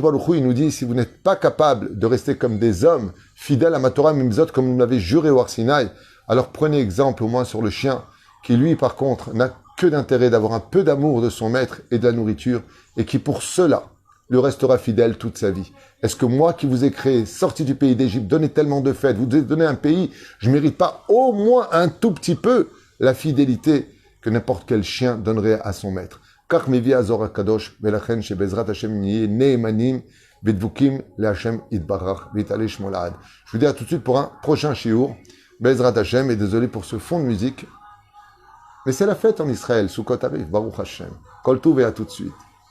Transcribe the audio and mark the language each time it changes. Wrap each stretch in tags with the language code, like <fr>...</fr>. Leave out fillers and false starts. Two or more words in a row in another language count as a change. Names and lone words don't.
<he>ברוך הוא,</he> <fr>il nous dit, si vous n'êtes pas capable de rester comme des hommes, fidèles à ma</fr> <he>תורה ומצוות,</he> <fr>comme vous l'avez juré au Har Sinaï, alors prenez exemple au moins sur le chien, qui lui, par contre, n'a que d'intérêt d'avoir un peu d'amour de son maître et de la nourriture, et qui pour cela, lui restera fidèle toute sa vie. Est-ce que moi qui vous ai créé, sorti du pays d'Égypte, donné tellement de fêtes, vous avez donné un pays, je mérite pas au moins un tout petit peu la fidélité que n'importe quel chien donnerait à son maître?</fr> <he>כך מביא הזוהר הקדוש, ולכן שבעזרת השם נהיה נאמנים ודבוקים להשם יתברך ויתעלה שמו לעד.</he> <fr>Je vous dis à tout de suite pour un prochain shiur, בעזרת השם, et désolé pour ce fond de musique, mais c'est la fête en Israël, Sukkot arrive,</fr> <he>ברוך השם. כל טוב</he> <fr>et à tout de suite.</fr>